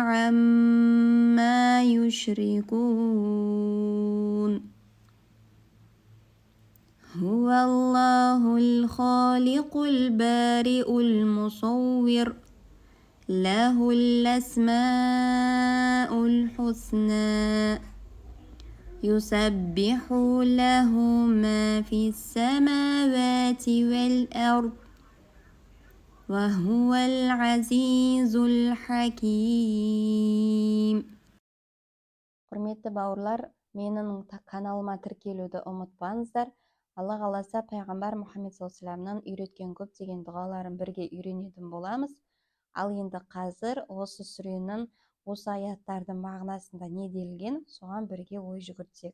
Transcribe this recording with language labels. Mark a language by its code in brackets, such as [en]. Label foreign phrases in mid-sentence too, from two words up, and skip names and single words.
[ar] عما يشركون هو الله الخالق البارئ المصور له الأسماء الحسنى يسبح له ما في السماوات والأرض وهو العزيز الحكيم. [kk] Құрметті бауырлар, менің каналыма тіркелуді ұмытпаңыздар. Алла қаласа пайғамбар Мұхаммед саллаллаху үйреткен көптеген дұғаларын бірге үйренетін боламыз. Ал енді қазір осы сүренің осы аяттардың мағынасында не делген, соған бірге ой жүгіртсек.